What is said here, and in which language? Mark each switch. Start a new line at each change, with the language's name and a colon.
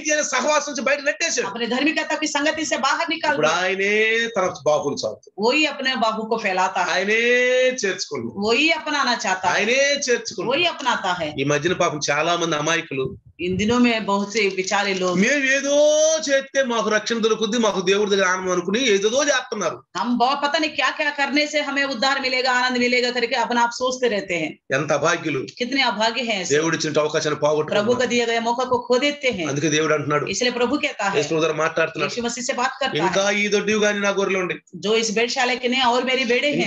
Telugu: నీతి అనే సహవాసం నుంచి బయట నెట్టేశాడు.
Hindi: अपने धार्मिकता की संगति से बाहर निकाल
Telugu: ఇప్పుడు
Hindi: दिया.
Telugu: ఆయనే తన బాబుని చావుతాడు.
Hindi: वही अपने बाहु को फैलाता है.
Telugu: ఆయనే చేర్చుకున్నాడు.
Hindi: वही अपनाना चाहता है.
Telugu: ఆయనే చేర్చుకున్నాడు.
Hindi: वही अपनाता है.
Telugu: ఈ మధ్యన పాపం చాలా మంది అమాయకులు
Hindi: इन दिनों में बहुत से बेचारे लोग
Telugu: మేము ఏదో చేస్తే మాకు రక్షణ దొరుకుద్ది, మాకు దేవుడి దగ్గర ఆనందం అనుకుని ఏదో చేస్తున్నారు.
Hindi: हम बहुत पता नहीं क्या क्या करने से हमें उद्धार मिलेगा, आनंद मिलेगा करके अपना आप सोचते रहते हैं.
Telugu: ఎంత అభాగ్యులు.
Hindi: कितने अभागे हैं ऐसे.
Telugu: దేవుడు ఇచ్చిన అవకాశాన్ని
Hindi: प्रभु
Telugu: పోగొట్టుకున్నారు.
Hindi: का दिया गया मौका को खो देते हैं.
Telugu: అందుకే దేవుడు అంటున్నాడు,
Hindi: इसलिए प्रभु कहता है,
Telugu: యేసు గారు మాట్లాడుతున్నాడు,
Hindi: यीशु मसीह से बात करता
Telugu: ఇంకా
Hindi: है,
Telugu: ఈ దొడ్డివి గాని నా గొర్రెలు ఉండి,
Hindi: जो इस बेड़शाले के ने और मेरे बेड़े हैं,